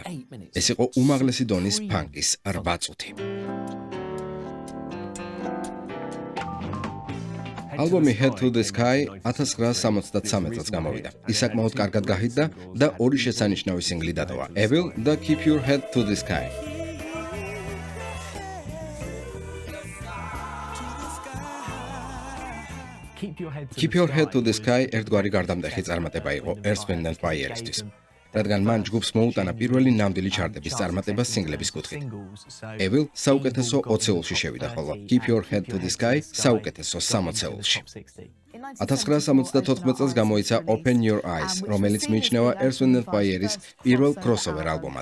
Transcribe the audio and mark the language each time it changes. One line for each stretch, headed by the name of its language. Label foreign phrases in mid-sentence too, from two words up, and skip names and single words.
Georgian: ეს იყო უმაღლესი დონის ფანკის 8 წუთი. ალბომი Head to the Sky 1973 წელს გამოვიდა. ის საკმაოდ კარგად გაჰიტდა და ორი შესანიშნავი სინგლი დატოვა: Evil და Keep Your Head to the Sky. Keep Your Head to the Sky ერთგვარი გარდამტეხი წარმატება იყო Earth, Wind and Fire-ისთვის. რადგან მან ჯგუფს მოუტანა პირველი ნამდვილი ჩარტების წარმატება სინგლების კუთხით. Evil საუკეთესო 20-ულში შევიდა, ხოლო Keep Your Head to the Sky საუკეთესო 60-ულში. 1974 წელს გამოიცა Open Your Eyes, რომელიც მიიჩნევა Earth, Wind and Fire-ის პირველ crossover ალბომად.